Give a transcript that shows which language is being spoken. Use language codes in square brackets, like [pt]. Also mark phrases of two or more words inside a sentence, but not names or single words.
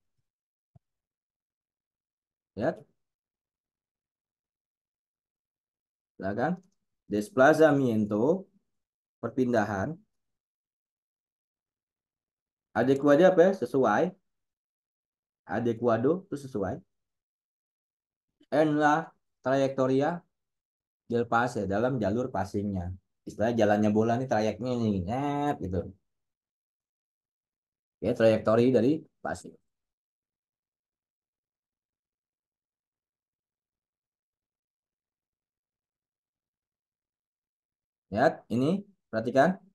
[id] Ya, silakan. [es] Desplazamiento, perpindahan. [id] Adequado apa ya? Sesuai. Adequado itu sesuai. [es] En la trayectoria del pase [id] dalam jalur passingnya. Istilah jalannya bola nih trayeknya nih, net gitu. Ya, trayektori dari passing. Lihat, ini perhatikan.